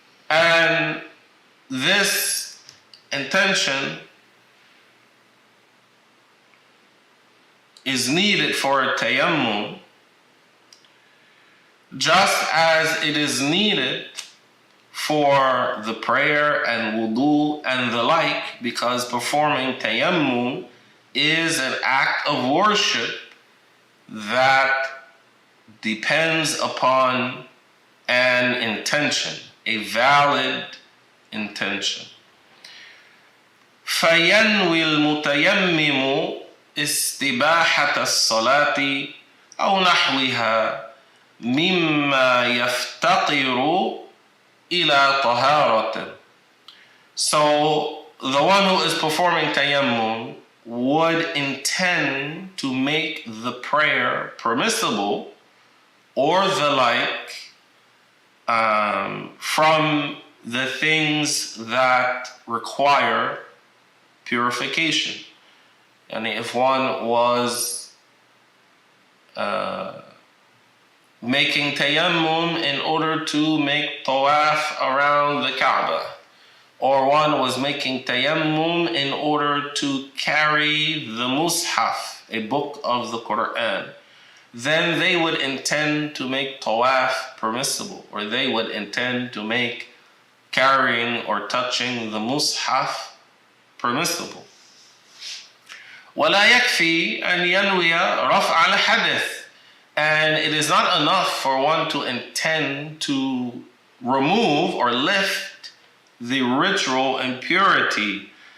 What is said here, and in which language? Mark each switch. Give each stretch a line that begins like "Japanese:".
English: And this intention is needed for a tayammum, just as it is needed for the prayer and wudu and the like, because performing tayammum is an act of worship that depends upon an intention, a valid intention.
Arabic: فينوي المتيمم استباحة الصلاة أو نحوها مما يفتقر إلى طهارة.
English: So the one who is performing tayammum would intend to make the prayer permissible or the like from the things that require purification. And if one was making tayammum in order to make tawaf around the Kaaba, or one was making tayammum in order to carry the mushaf, a book of the Quran, then they would intend to make tawaf permissible, or they would intend to make carrying or touching the mushaf permissible.
Arabic: ولا يكفي أن ينوي رفع الحدث.
English: And it is not enough for one to intend to remove or lift the ritual impurity.